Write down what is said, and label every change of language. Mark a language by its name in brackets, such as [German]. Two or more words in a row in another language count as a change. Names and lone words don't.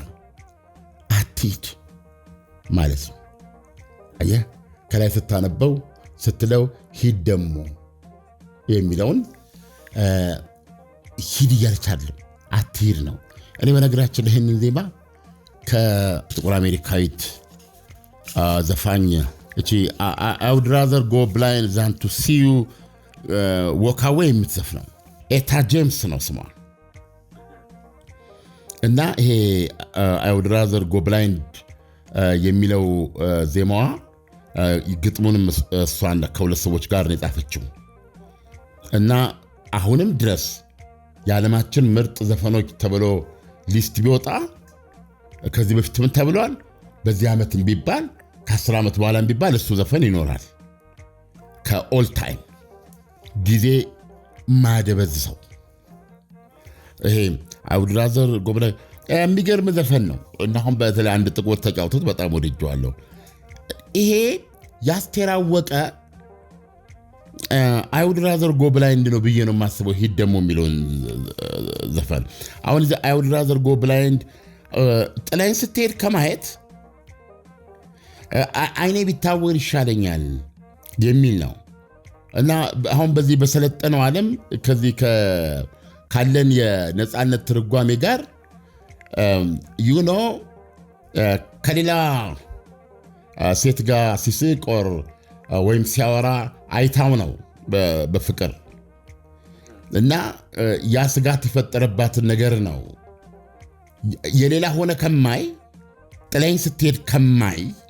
[Amharic] አትሂድ ማለት ነው። አየህ ከላይ ስታነበው ስትለው ሂድ ደግሞ የሚለውን ሂድ እያለቻለም አትሂድ ነው። እኔ በነገራችን ላይ ይህንን ዜማ ከጥቁር አሜሪካዊት ዘፋኝ እቺ [English] I would rather go blind than to see you walk away [Amharic] የምትዘፍነው ኤታ ጄምስ ነው ስሟ። እና ይሄ [English] I would rather go blind [Amharic] የሚለው ዜማዋ ግጥሙንም እሷን ከሁለት ሰዎች ጋር ነው የጻፈችው። እና አሁንም ድረስ የዓለማችን ምርጥ ዘፈኖች ተብሎ ሊስት ቢወጣ ከዚህ በፊት ምን ተብሏል? በዚህ ዓመት ቢባል ከ10 ዓመት በኋላ ቢባል እሱ ዘፈን ይኖራል። [English] ከall time [Amharic] ጊዜ ማደበዝሰው ይሄ [English] I would rather go blind [Amharic] የሚገርም ዘፈን ነው። እና አሁን በተለይ አንድ ጥቁር ተጫውቶት በጣም ወድጄዋለሁ። ይሄ የአስቴር አወቀ [English] I would rather go blind [Amharic] ነው ብዬ ነው የማስበው። ሂድ ደግሞ የሚለውን ዘፈን አሁን [English] I would rather go blind [Amharic] ጥላይን ስትሄድ ከማየት አይኔ ቢታወር ይሻለኛል የሚል ነው። እና አሁን በዚህ በሰለጠነው ዓለም ከዚህ ካለን የነፃነት ትርጓሜ ጋር ከሌላ ሴት ጋር ሲስቅ ወይም ሲያወራ አይታው ነው በፍቅር እና ያ ስጋት የፈጠረባትን ነገር ነው የሌላ ሆነ ከማይ ጥላይን ስትሄድ ከማይ